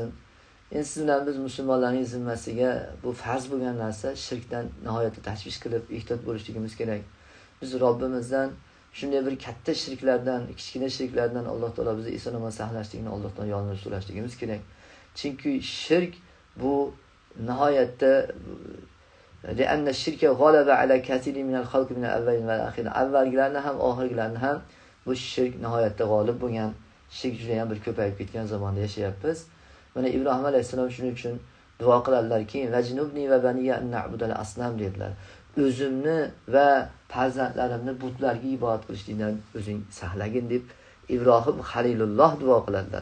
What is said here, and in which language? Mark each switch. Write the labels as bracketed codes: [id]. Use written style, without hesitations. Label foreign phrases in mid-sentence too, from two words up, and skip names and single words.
[uz] Endi siz bilan biz musulmonlarning zimmasiga bu farz bo'lgan narsa shirkdan nihoyatda tashvish qilib ehtiyot bo'lishligimiz kerak. Biz Robbimizdan shunday bir katta shirklardan, kichkina shirklardan Alloh taolo bizni eson-omon saqlashligini Allohdan yolg'iz so'rashligimiz kerak. Chunki shirk bu nihoyatda [ar] لأن الشرك غلب على كثير من الخلق من الأولين والآخرين. [uz] Avvalgilarni ham oxirgilarni ham bu shirk nihoyatda g'olib bo'lgan, shirk juda ham bir ko'payib ketgan zamonda yashayapmiz. Mana Ibrohim alayhisalom shuning uchun duo qiladilarki, [ar] "واجنبني وبني أن نعبد الأصنام" [uz] dedilar. O'zimni va farzandlarimni butlarga ibodat qilishlikdan o'zing saqlagin deb Ibrohim Xalilulloh duo qiladilar.